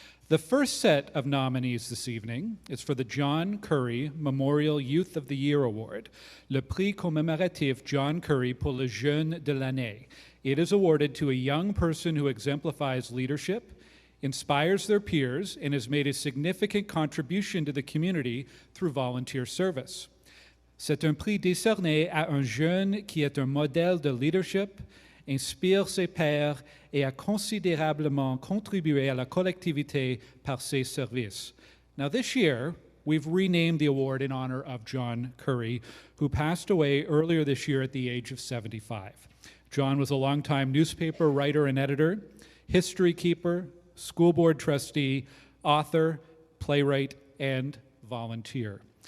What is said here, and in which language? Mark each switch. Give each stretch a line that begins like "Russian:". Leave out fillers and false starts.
English: The first set of nominees this evening is for the John Curry Memorial Youth of the Year Award,
French: le Prix commémoratif John Curry pour le Jeune de l'année.
English: It is awarded to a young person who exemplifies leadership, inspires their peers, and has made a significant contribution to the community through volunteer service.
French: C'est un prix décerné à un jeune qui est un modèle de leadership, inspire ses pairs et a considérablement contribué à la collectivité par ses services.
English: Now this year, we've renamed the award in honor of John Curry, who passed away earlier this year at the age of 75. John was a longtime newspaper writer and editor, history keeper, school board trustee, author, playwright, and volunteer.